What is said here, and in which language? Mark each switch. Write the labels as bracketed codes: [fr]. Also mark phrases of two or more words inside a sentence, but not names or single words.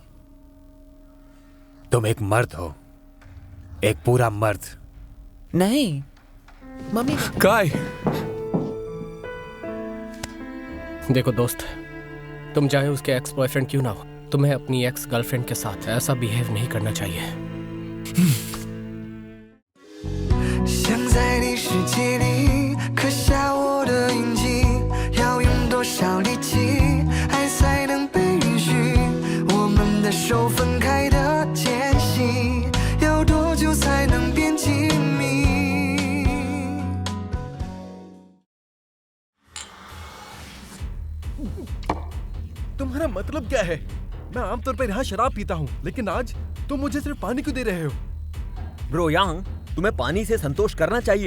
[hi] तुम एक मर्द हो, एक पूरा मर्द। नहीं मम्मी। काय, देखो दोस्त, तुम चाहे उसके [en] ex boyfriend [hi] क्यों ना हो, तुम्हें अपनी [en] ex girlfriend [hi] के साथ ऐसा बिहेव नहीं करना चाहिए। [zh] 想在你世界里刻下我的印记，要用多少力气，爱才能被允许？我们的手分开的间隙，要多久才能变亲密？ [hi] तुम्हारा मतलब क्या है? मैं आमतौर पर यहाँ शराब पीता हूँ, लेकिन आज तुम मुझे सिर्फ पानी क्यों दे रहे हो? ब्रो यांग, तुम्हें पानी से संतोष करना चाहिए।